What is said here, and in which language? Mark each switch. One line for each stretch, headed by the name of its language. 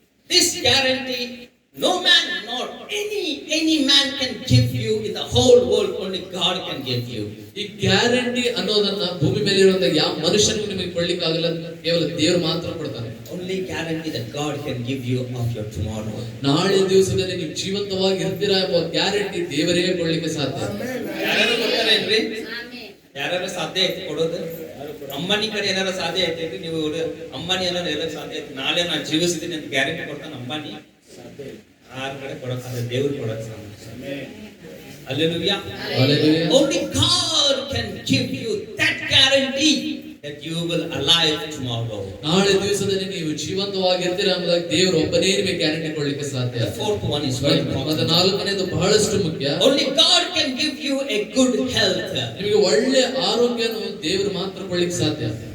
English: this guarantee no man nor any man can give you in the whole world, only God can give you.
Kannada: ಈ guarantee ಅನ್ನೋದನ್ನ ಭೂಮಿ ಮೇಲೆ ಇರುವಂತ ಯಾವ ಮನುಷ್ಯನಿಗೂ ನಿಮಗೆ ಕೊಡ್ಲಿಕ್ಕೆ ಆಗಲ್ಲ, ಕೇವಲ ದೇವರು ಮಾತ್ರ ಕೊಡ್ತಾನೆ.
English: Only guarantee that God can give you of your tomorrow.
Kannada: ನಾಳೆ ದಿವಸದಲ್ಲಿ ನೀವು ಜೀವಂತವಾಗಿ ಇರ್ತೀರಾ ಎಂಬ ಗ್ಯಾರಂಟಿ ದೇವರೇ ಕೊಡ್ಲಿಕ್ಕೆ ಸಾಧ್ಯ. ಯಾರು ಕೊಡ್ತಾರೇನ್ರಿ? ಯಾರು ಸಾಧ್ಯ ಐತಿ ಕೊಡೋದು? ಅಮ್ಮನಿ ಕಡೆ ಏನಾರ ಸಾಧ್ಯ ಐತಿ? ನೀವು ಅಮ್ಮನಿ ಏನಾರ ಎಲ್ಲ ಸಾಧ್ಯ ಐತಿ? ನಾಳೆ ನಾನು ಜೀವಿಸಿದ್ದೀನಿ ಅಂತ ಗ್ಯಾರಂಟಿ ಕೊಡ್ತಾನೆ ಅಮ್ಮನಿ? ಯಾರ ಕಡೆ ಕೊಡಕ್ಕಾಗ? ದೇವ್ರು ಕೊಡಕ್ ಸಾಧ್ಯ. Hallelujah.
English: Hallelujah. Only God can give you that guarantee that you will alive tomorrow.
Kannada: ನಾಳೆ ದಿವಸದಲ್ಲಿ ನೀವು ಜೀವಂತವಾಗಿ ಇರ್ತೀರಾ ಎಂಬುದಾಗಿ ದೇವರು ಒಬ್ಬನೇ ನಿಮಗೆ ಗ್ಯಾರಂಟಿ ಕೊಡ್ಲಿಕ್ಕೆ ಸಾಧ್ಯ.
English: The fourth one is very important.
Kannada: ಮತ್ತೆ ನಾಲ್ಕನೇದು ಬಹಳಷ್ಟು ಮುಖ್ಯ.
English: Only God can give you a good health.
Kannada: ನಿಮಗೆ ಒಳ್ಳೆ ಆರೋಗ್ಯನು ದೇವರು ಮಾತ್ರ ಕೊಡ್ಲಿಕ್ಕೆ ಸಾಧ್ಯ.